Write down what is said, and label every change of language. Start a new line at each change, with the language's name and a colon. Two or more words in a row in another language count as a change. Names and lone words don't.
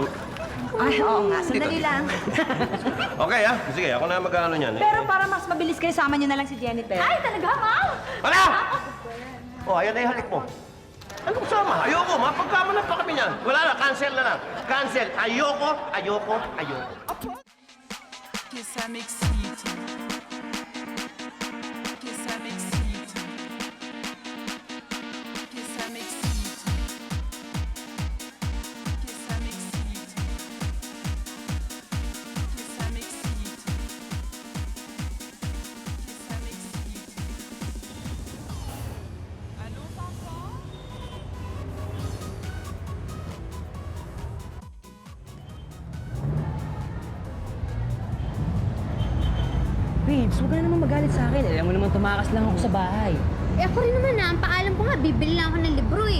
Filipino: Ay, oo nga. Sandali lang. okay ah. Sige, ako na mag-ano niyan. Pero para mas mabilis kayo, sama niyo na lang si Jennifer. Ay, talaga, Mom? Hala! Oh, ayan na yung halik mo. Anong sama? Ayoko, mapagkamalan pa kami niyan. Wala na, cancel na lang. Cancel. Ayoko.
French: Que ça m'excite. Que ça m'excite. Que ça m'excite. Que ça m'excite. Que ça m'excite. Que ça m'excite. Allô, papa?
Filipino: Babes, huwag ka na naman magalit sa akin. Alam mo naman tumakas lang ako sa bahay. Eh, ako rin naman ang paalam ko nga, bibili lang ako ng libro eh.